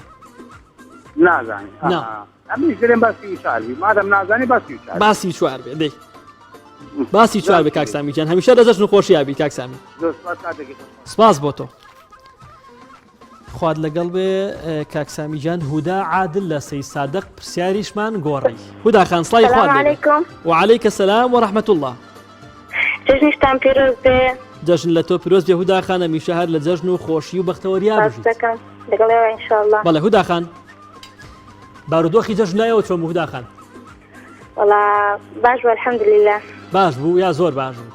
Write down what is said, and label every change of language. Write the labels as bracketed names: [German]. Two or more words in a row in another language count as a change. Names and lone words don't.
[Central Kurdish] نازانی ئەمیش دەرێن با 34 مادەم نازانی با 34 با 34 بێ دەی با 34 بێ کاک سامی جان هەمیشە لە جەژن و خۆشییا بی کاک سامی سپاس بۆ تۆ خواد لەگەڵ بێ کاک سامی جان هودا عادل لە سەی سادق پرسیاریشمان گۆڕی هودا خان سڵای خواد [Arabic] علیکم وعليك السلام ورحمة الله [Central Kurdish] جژنیشتان پیرۆز بێ جەژن لە تۆ پیرۆز بێ هودا خان هەمیشە هەر لە جەژن و خۆشی و بەختەوەریا بژیت لەگەڵێەوە ئینشاءالله بەڵێ هودا خان بارودۆخی جەژنایەوە چۆن هودا خان وەڵا باش بوو الحەمدولله باش بوو یا زۆر باش بوو